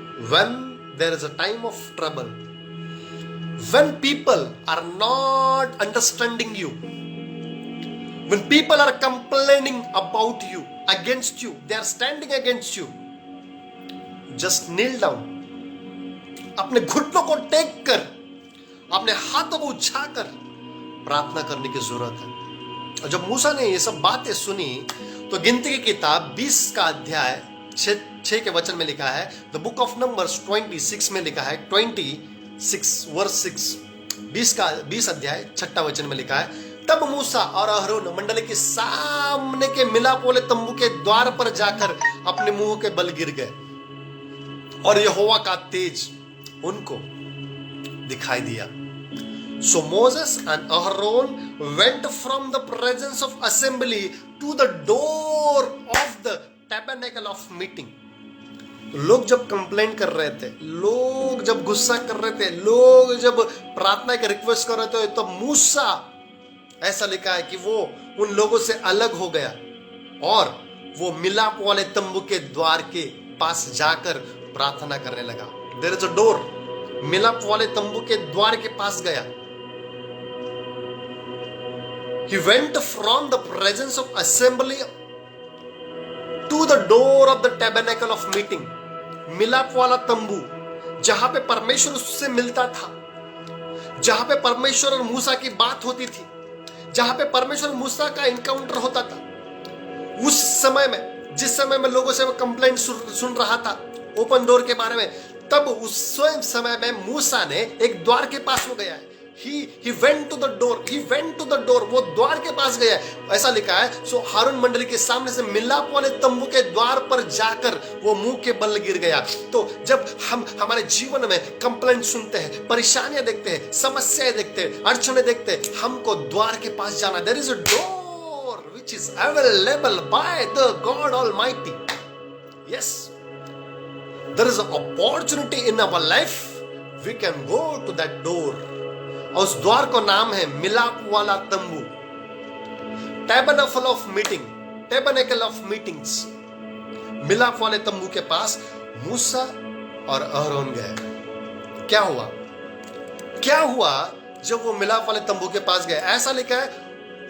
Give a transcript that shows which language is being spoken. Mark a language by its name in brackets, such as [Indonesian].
[English] When there is a time of trouble, when people are not understanding you, when people are complaining about you, against you, they are standing against you, just kneel down, [Hindi] अपने घुटनों को take कर, अपने हाथों को उठाकर प्रार्थना करने की जरूरत है। और जब मूसा ने ये सब बातें सुनी तो गिनती की किताब 20 का अध्याय 6 के वचन में लिखा है, [English] the book of Numbers [Hindi] 26 में लिखा है, 26 वर्स 6, 20 अध्याय 6 वचन में लिखा है, तब मूसा और अहरोन मंडली के सामने के मिलाप वाले तंबू के द्वार पर जाकर अपने मुंह के बल गिर गए और यहोवा का तेज उनको दिखाई दिया। [English] So Moses and Aaron went from the presence of assembly to the door of the tabernacle of meeting. [Hindi] लोग जब कंप्लेंट कर रहे थे, लोग जब गुस्सा कर रहे थे, लोग जब प्रार्थना के रिक्वेस्ट कर रहे थे, तो मूसा, ऐसा लिखा है कि वो उन लोगों से अलग हो गया और वो मिलाप वाले तंबू के द्वार के पास जाकर प्रार्थना करने लगा। [English] there is a door, [Hindi] मिलाप वाले तंबू के द्वार के पास गया। [English] He went from the presence of assembly to the door of the tabernacle of meeting. [Hindi] मिलाप वाला तंबू, जहां पे परमेश्वर उससे मिलता था, जहां पे परमेश्वर और मूसा की बात होती थी, जहां पे परमेश्वर मूसा का इनकाउंटर होता था। उस समय में, जिस समय में लोगों से वो कंप्लेंट सुन रहा था ओपन डोर के बारे में, तब उस स्वयं समय में मूसा ने एक द्वार के पास हो गया है। [English] He went to the door. He went to the door. [Hindi] वो द्वार के पास गया, ऐसा लिखा है। सो हारून मंडली के सामने से मिलाप वाले तंबू के द्वार पर जाकर वो मुंह के बल गिर गया। तो जब हम हमारे जीवन में कंप्लेंट सुनते हैं, परेशानियां देखते हैं, समस्याएं देखते हैं, अड़चने देखते हैं, हमको द्वार के पास जाना। [English] There is a door which is available by the God Almighty. Yes, there is an opportunity in our life. We can go to that door. [Hindi] और उस द्वार का नाम है मिलाप वाला तंबू, [English] Tabernacle of meeting, tabernacle of meetings. [Hindi] मिलाप वाले तंबू के पास मूसा और अहरोन गए। क्या हुआ? क्या हुआ जब वो मिलाप वाले तंबू के पास गए? ऐसा लिखा है,